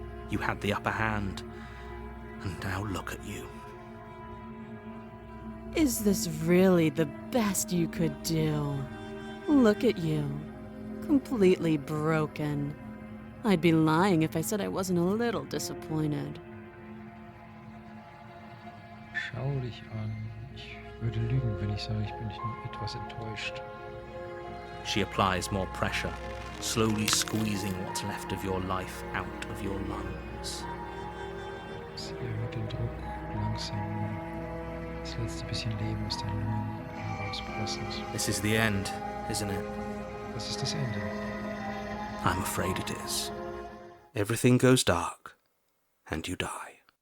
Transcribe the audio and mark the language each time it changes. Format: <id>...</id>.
<en>You had the upper hand, and now look at you. Is this really the best you could do? Look at you. Completely broken. I'd be lying if I said I wasn't a little disappointed.</en> <de>Schau dich an. Ich würde lügen, wenn ich sage, ich bin nicht nur etwas enttäuscht.</de> <en>She applies more pressure, slowly squeezing what's left of your life out of your lungs.</en> <de>Sie erhöht den Druck langsam. Das letzte bisschen Leben aus deinen Lungen herauspressend.</de> <en>This is the end, isn't it?</en> <de>Das ist das Ende.</de> <en>I'm afraid it is. Everything goes dark, and you die.</en>